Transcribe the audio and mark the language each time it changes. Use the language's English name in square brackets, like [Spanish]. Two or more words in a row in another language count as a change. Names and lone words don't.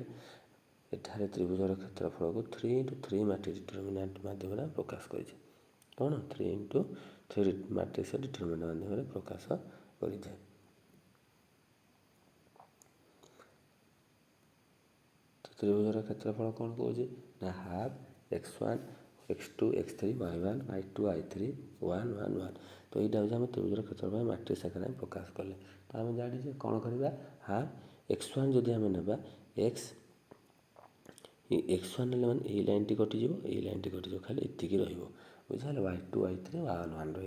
[Odia] ଏଠାରେ ତ୍ରିଭୁଜର କ୍ଷେତ୍ରଫଳକୁ 3 × 3 [English] matrix determinant [Odia] ମାଧ୍ୟମରେ ପ୍ରକାଶ କରିଛେ। କ'ଣ 3 × 3 [English] matrix determinant [Odia] ମାଧ୍ୟମରେ ପ୍ରକାଶ କରିଥାଏ। ତ୍ରିଭୁଜର କ୍ଷେତ୍ରଫଳ କ'ଣ କହୁଛି ନା ହାଫ୍ x1 x2 x3 y1 y2 y3 1 1 1। ତ ଏଇଟା ହେଉଛି ଆମେ ତ୍ରିଭୁଜର କ୍ଷେତ୍ରଫଳ ମ୍ୟାଟ୍ରିକ୍ସ ଆକାରରେ ଆମେ ପ୍ରକାଶ କଲେ। ତ ଆମେ ଜାଣିଛେ କ'ଣ କରିବା ହାଫ୍ x1 ଯଦି ଆମେ ନେବା x1 ନେଲେ ମାନେ ଏଇ ଲାଇନ୍ଟି କଟିଯିବ, ଏଇ ଲାଇନ୍ଟି କଟିଯିବ, ଖାଲି ଏତିକି ରହିବ, ବୁଝିହେଲା। y2 y3 1 1 ରହିବ।